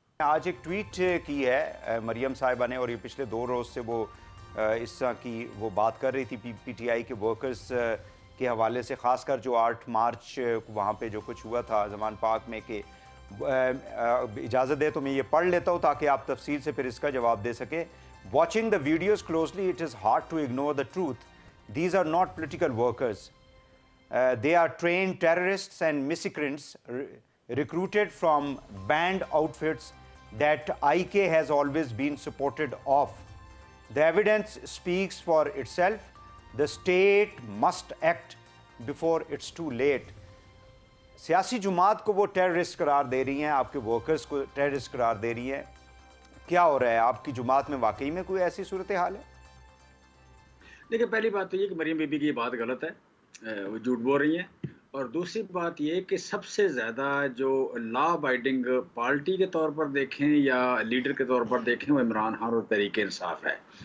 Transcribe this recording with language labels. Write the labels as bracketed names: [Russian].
[Urdu] آج ایک ٹویٹ کی ہے مریم صاحبہ نے, اور یہ پچھلے 2 روز سے وہ اس طرح کی وہ بات کر رہی تھی پی ٹی آئی کے ورکرز کے حوالے سے, خاص کر جو 8 مارچ وہاں پہ جو کچھ ہوا تھا زمان پاک میں, کہ اجازت دے تو میں یہ پڑھ لیتا ہوں تاکہ آپ تفصیل سے پھر اس کا جواب دے سکیں. [English] Watching the videos closely it is hard to ignore the truth. These are not political workers. They are trained terrorists and miscreants recruited from banned outfits that IK has always been supported of. The evidence speaks for itself. The state must act before it's too late. [Urdu] سیاسی جماعت کو وہ terrorist قرار دے رہی ہیں, آپ کے workers کو ٹیررسٹ قرار دے رہی ہیں. کیا ہو رہا ہے آپ کی جماعت میں؟ واقعی میں کوئی ایسی صورتحال ہے؟ دیکھیں پہلی بات تو یہ کہ مریم بی بی کی یہ بات غلط ہے, وہ جھوٹ بول رہی ہیں. اور دوسری بات یہ کہ سب سے زیادہ جو لا ابائڈنگ پارٹی کے طور پر دیکھیں یا لیڈر کے طور پر دیکھیں وہ عمران خان اور تحریک انصاف ہے.